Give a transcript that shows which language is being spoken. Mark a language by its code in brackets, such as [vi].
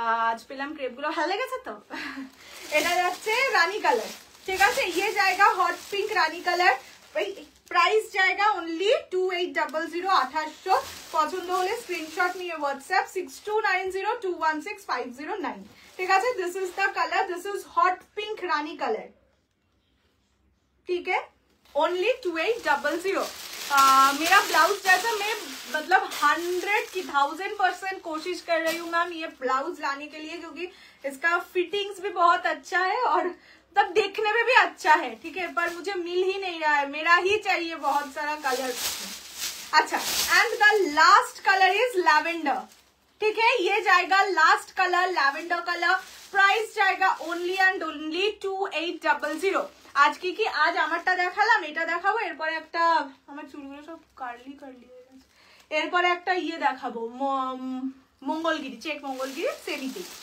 [bn] আজ পেলাম ক্রেপগুলো, ভালো লেগেছে তো। এটা যাচ্ছে রানী কালার, ঠিক আছে? [hi] ইয়ে জায়গা হট পিঙ্ক রানী কালার, প্রাইস জায়গা অনলি 2800 2800। [bn] পছন্দ হলে স্ক্রিনশট নিয়ে হোয়াটসঅ্যাপ 6290216509, ঠিক আছে? [en] this is the colour, this is hot pink rani colour, [hi] ठीक है? ओनली 2800। मेरा ब्लाउज जैसा मैं मतलब 100 की 1000% कोशिश कर रही हूँ मैम ये ब्लाउज लाने के लिए, क्योंकि इसका फिटिंग्स भी बहुत अच्छा है और तब देखने में भी अच्छा है, ठीक है? पर मुझे मिल ही नहीं रहा है, मेरा ही चाहिए बहुत सारा कलर। [en] अच्छा, and the last colour is lavender, [hi] ठीक है? ये जाएगा last colour lavender colour, price जाएगा ओनली एंड ओनली 2800। आज की आज [bn] আমারটা দেখালাম, এটা দেখাবো, এরপরে একটা আমার চুলগুলো সব কার্লি কার্লি হয়ে গেছে, এরপরে একটা ইয়ে দেখাবো মঙ্গলগিরি, চেক মঙ্গলগিরি সেবিতে।